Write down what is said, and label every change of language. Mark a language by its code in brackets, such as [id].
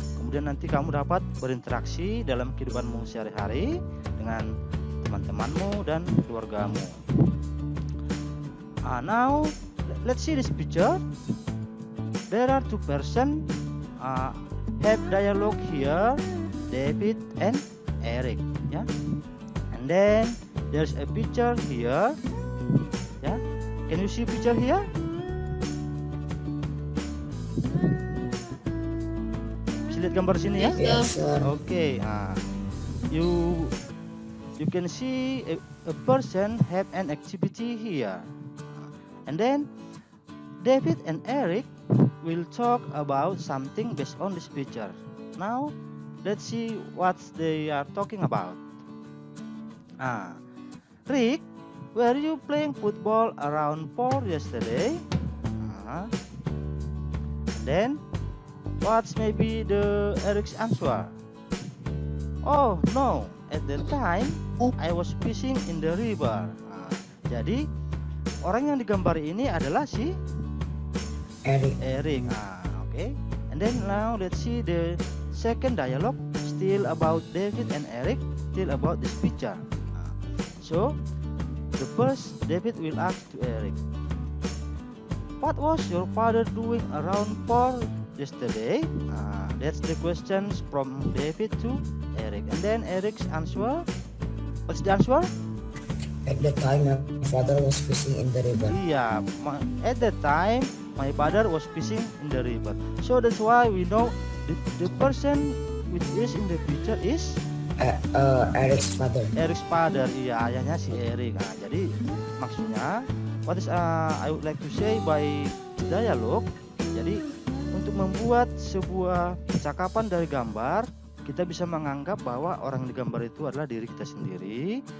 [id] Kemudian nanti kamu dapat berinteraksi dalam kehidupanmu sehari-hari dengan teman-temanmu dan keluargamu. [en] Now let's see this picture. There are two persons have dialogue here, David and Eric, yeah. And then there's a picture here, yeah. Can you see picture here? [id] Bisa lihat gambar sini ya? [en] Yes, Sir. Okay. You can see a person have an activity here, and then David and Eric will talk about something based on this picture. Now let's see what they are talking about. Rick, were you playing football around 4 yesterday? Then what's maybe the Eric's answer? Oh no, at the time I was fishing in the river. [id] Jadi orang yang digambari ini adalah si Eric. [en] Okay. And then now let's see the second dialogue, still about David and Eric, still about this picture. So the first, David will ask to Eric, what was your father doing around 4 yesterday? That's the questions from David to Eric. And then Eric's answer, what's the answer? At the time, my father was fishing in the river. Yeah, at that time my father was fishing in the river. So that's why we know the person which is in the picture is Eric's father. Eric's father. [id] Iya, ayahnya si Eric. Jadi maksudnya [en] what is I would like to say by dialogue. [id] Jadi untuk membuat sebuah percakapan dari gambar, kita bisa menganggap bahwa orang yang digambar itu adalah diri kita sendiri.